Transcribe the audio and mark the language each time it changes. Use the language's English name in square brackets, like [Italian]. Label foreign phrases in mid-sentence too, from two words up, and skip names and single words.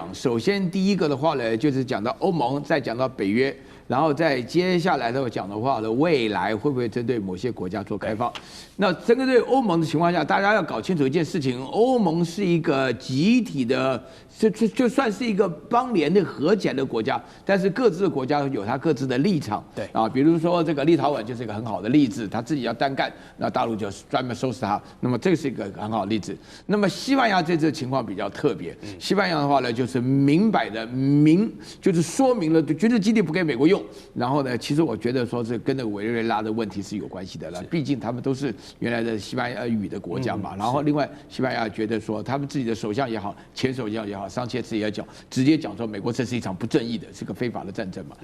[Chinese] 首先第一個的話呢，就是講到歐盟，再講到北約。然後再接下來的講的話呢，未來會不會針對某些國家做開放？那針對歐盟的情況下，大家要搞清楚一件事情：歐盟是一個集體的，就算是一個邦聯的合起來的國家，但是各自的國家有它各自的立场。对啊，比如說這個立陶宛就是一個很好的例子，他自己要單幹，那大陸就專門收拾他。那麼這是一個很好的例子。那麼西班牙這次情況比較特別，西班牙的話呢，就是明擺的就是說明了軍事基地不給美國用。然後呢，其實我覺得說是跟那個委內瑞拉的問題是有關係的了，畢竟他們都是原來的西班牙語的國家嘛。然後另外，西班牙覺得說他們自己的首相也好，前首相也好，桑切斯也講，直接講說美國這是一場不正義的，是個非法的戰爭嘛。